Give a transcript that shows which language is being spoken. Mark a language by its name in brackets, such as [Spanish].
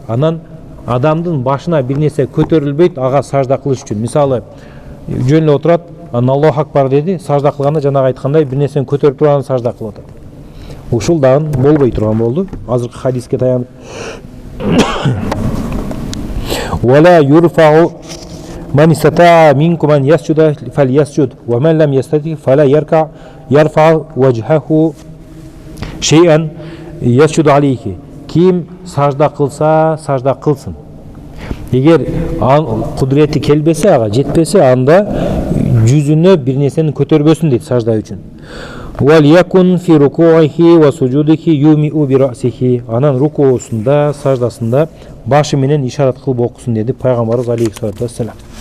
[Kyrgyz] Анан адамдын башына бир нерсе көтөрүлбөйт, ага сажда кылыш үчүн. Мисалы, жөн эле отурат, Аллаху акбар деди, сажда кылганда жанагы айткандай бир нерсени көтөрүп турган сажда кылып атат. Ушул дагы болбой турган болду. Азыркы хадиске таянып. [Arabic] Wala yurfa'u من استطاع منكم أن يسجد فليسجد ومن لم يستطع فلا يرفع وجهه شيئا يسجد عليه. [Kyrgyz] Kim сажда кылса, сажда кылсын. Егер кудурети келбесе, ага жетпесе, анда жүзүнө бир нерсени көтөрбөсүн дейт сажда үчүн. [Arabic] وَلْيَكُنْ فِي رُكُوعِهِ وَسُجُودِهِ يُومِئُ بِرَأْسِهِ. [Kyrgyz] Анан рукуусунда, саждасында башы менен ишарат кылып окусун деди пайгамбарыбыз алейхиссалату вассалам.